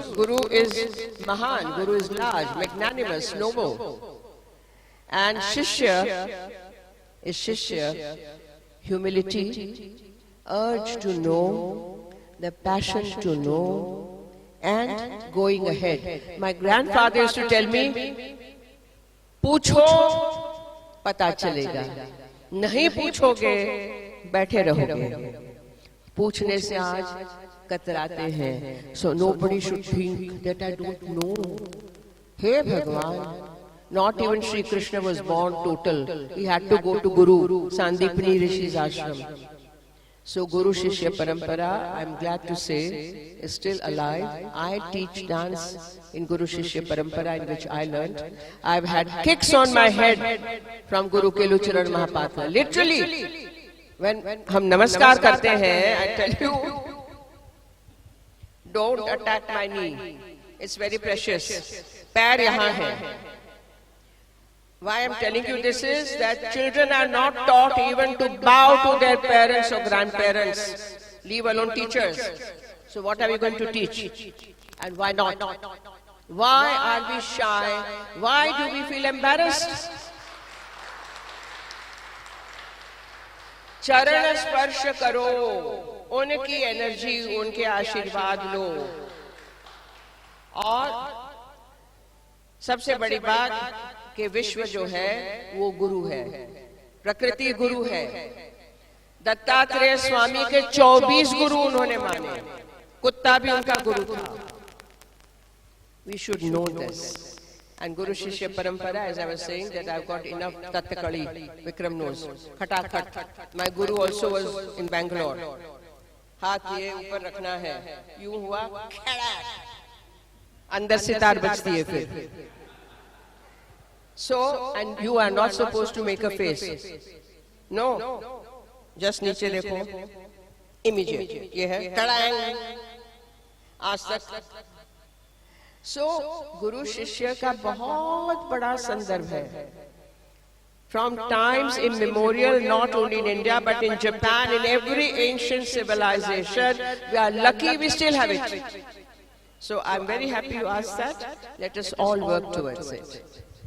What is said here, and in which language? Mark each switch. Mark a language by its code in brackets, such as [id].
[en] Guru is Mahan, Guru is large, magnanimous, noble. And Shishya is Shishya, humility, urge to know, the passion to know, and going ahead. My grandfather used to tell me, [hi] पूछो पता चलेगा, नहीं पूछोगे बैठे रहोगे. पूछने से आज कतराते हैं. [en] So nobody should think that I don't know. Hey Bhagwan, not even Sri Krishna was born total. He had to go to Guru, Sandipani Rishi's ashram. So Guru Shishya Parampara, I'm glad to say, is still alive. I teach dance in Guru Shishya Parampara, in which I learned. I've had kicks on my head from Guru Kelucharan Mahapatra. Literally, when [hi] hum namaskar karte hain, [en] I tell you, don't attack my knee. It's very precious. [hi] Pair yahan hai. [en] Why I'm telling you this is that children are not taught even to bow to their parents or grandparents, leave alone teachers. So what are we going to teach? And why not? Why are we shy? Why do we feel embarrassed? [hi] चरण स्पर्श करो, उनकी energy, उनके आशीर्वाद लो। और सबसे बड़ी बात कि विश्व जो है वो गुरु है, प्रकृति गुरु है। दत्तात्रेय स्वामी के 24 गुरु उन्होंने माने, कुत्ता भी उनका गुरु था। [en] We should know this. And Guru Shishya Parampara, as I was saying, that I've got enough Tathakali, Vikram knows. Khatakhat. My guru also was in Bangalore. [hi] हाथ ये ऊपर रखना है, यूं हुआ, अंदर से तार बजती है फिर। [en] So, and you are not supposed to make a face. No. [hi] Just नीचे देखो. Immediate. ये है, तड़ांग. आज तक. So, गुरु शिष्य का बहुत बड़ा संदर्भ है. [en] From times immemorial, not only in India but in Japan, in every ancient civilization, we are lucky we still have it. So I'm very happy you asked that. Let us all work towards it.